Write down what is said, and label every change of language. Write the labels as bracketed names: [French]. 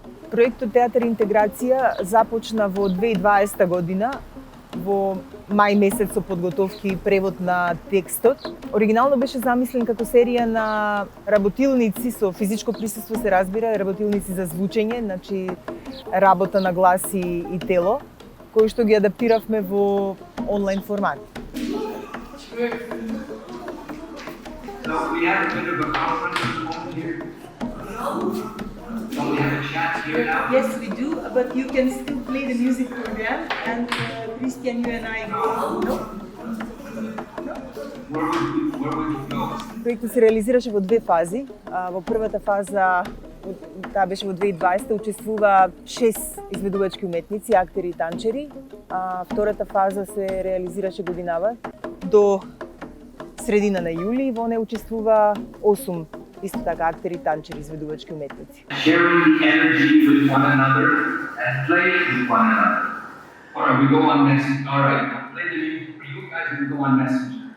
[Macedonian] Проектот Театар интеграција започна во 2020 година, во мај месец со подготовки и превод на текстот. Оригинално беше замислен како серија на работилници со физичко присуство, се разбира, работилници за звучење, значи работа на глас и тело, кои што ги адаптиравме во онлайн формат. [English] So we have a bit of a conference moment here. Don't we have a chat here now? Yes, we do, but you can still play the music program, and Christian, you and I go. No? Where would you go? [Macedonian] Проектот се реализираше во две фази. Во првата фаза, таа беше во 2020, учествува 6 изведувачки уметници, актери и танчери. Втората фаза се реализираше годинава до средина на јули, во неја учествува 8 исто така актери, танчери, изведувачки уметници. [English] Sharing the energy with one another and playing with one another. Alright, we go on message. Alright, now play the music for you guys and we go on message.